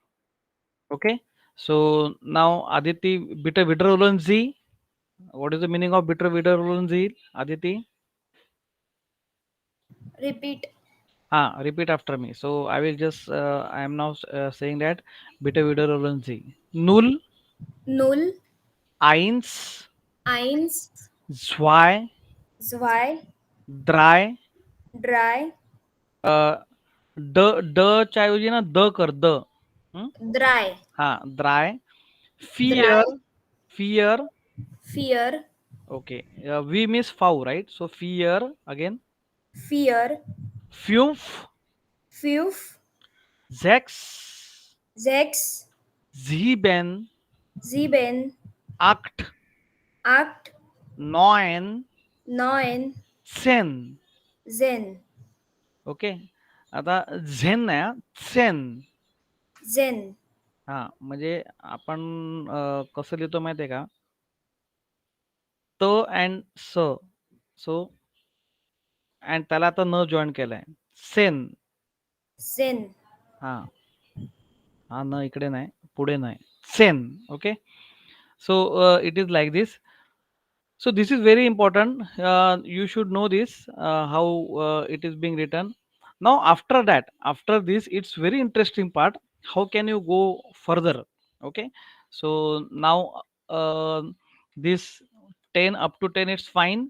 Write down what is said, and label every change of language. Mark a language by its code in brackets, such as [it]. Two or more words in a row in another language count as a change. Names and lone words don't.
[en] Okay. So now Aditi, [de] bitte wiederholen Sie. [en] What is the meaning of [de] bitte wiederholen Sie, [en] Aditi? Repeat. Repeat after me. So I will just, I am now saying that [de] bitte wiederholen Sie. [en] Null, [de] Null, eins, eins, zwei, zwei, drei, drei, [mr] अ, ड च्या ऐवजी ना द कर द. हं? [de] drei, हा, drei, vier, drei, फिअर. vier, [en] okay, V means fau, right? So फिअर अगेन, [de] vier, फ्यूफ, fünf, झॅक्स, sechs, झीबेन, sieben, आक्ट, acht, नॉयन, neun, सेन. zehn, [mr] ओके, आता झेन नाही हा, सेन. [de] zen, [mr] हा, म्हणजे आपण कसं लिहितो माहिती आहे का? त अँड स. [en] so and [mr] त्याला आता न जॉईन केलाय. [de] सेन. zen. [mr] हा, हा न इकडे नाही, पुढे नाही. [de] सेन. ओके. [en] So it is like this. So this is very important. You should know this, how it is being written. Now after that, after this, it's very interesting part. How can you go further? Okay. So now this 10 up to 10 it's fine.